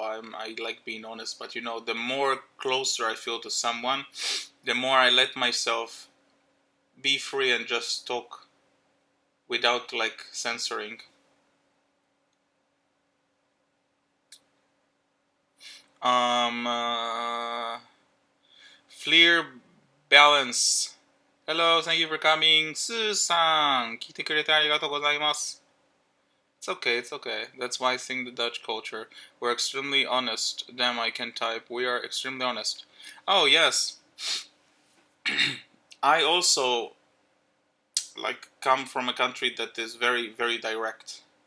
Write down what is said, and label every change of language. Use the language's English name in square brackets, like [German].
[English] I like being honest, but the more closer I feel to someone, the more I let myself be free and just talk without like censoring. Um, uh, Fleer Balance. Hello, thank you for coming. [Japanese] スーさん、聞いてくれてありがとうございます。 [English] It's okay, it's okay. That's why I think the Dutch culture. We're extremely honest. Damn, I can type. We are extremely honest. Oh, yes. I also like come from a country that is very, very direct.